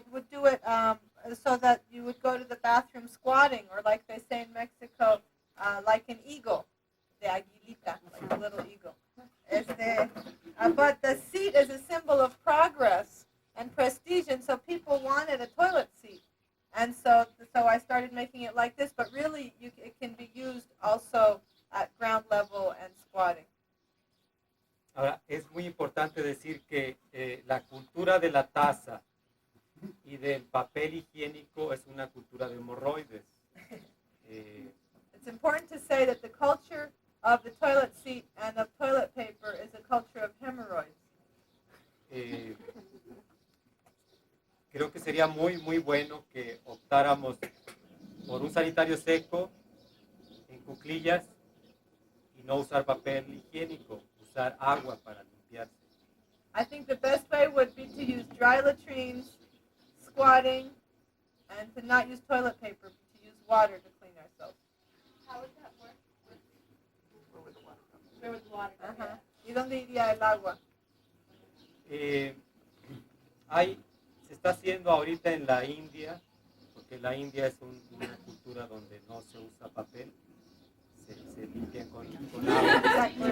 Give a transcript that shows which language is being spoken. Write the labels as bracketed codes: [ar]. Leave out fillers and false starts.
[en] do it so that you would go to the bathroom squatting, or like they say in Mexico, like an eagle, the aguilita, like a little eagle. But the seat is a symbol of progress and prestige, and so people wanted a toilet seat. And so I started making it like this, but really it can be used also at ground level and squatting. [es] Ahora, es muy importante decir que la cultura de la taza y del papel higiénico es una cultura de hemorroides. [en] It's important to say that the culture of the toilet seat and of toilet paper is a culture of hemorrhoids. [es] Creo que sería muy bueno que optáramos por un sanitario seco en cuclillas y no usar papel higiénico, usar agua para limpiarse. [en] I think the best way would be to use dry latrines, squatting, and to not use toilet paper, but to use water to clean ourselves. How would that work? Where would the water go? [es] Uh-huh. ¿Y dónde iría el agua? Se está haciendo ahorita en la India, porque la India es una cultura donde no se usa papel, se limpian con agua.